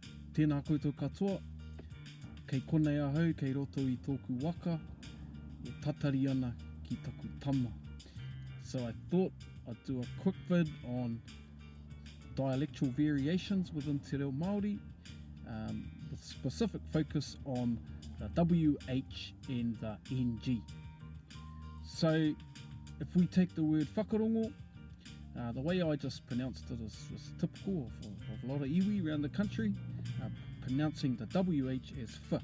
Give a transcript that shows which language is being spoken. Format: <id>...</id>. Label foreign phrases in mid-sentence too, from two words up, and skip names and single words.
<mi>Tēnā koutou katoa, kei konei ahau, kei roto I tōku waka, e tatari ana ki taku tama.</mi> <en>So I thought I'd do a quick vid on dialectal variations within Te Reo Māori, with specific focus on the WH and the NG. So if we take the word whakarongo, the way I just pronounced it is typical of a lot of iwi around the country, pronouncing the WH as f.</en>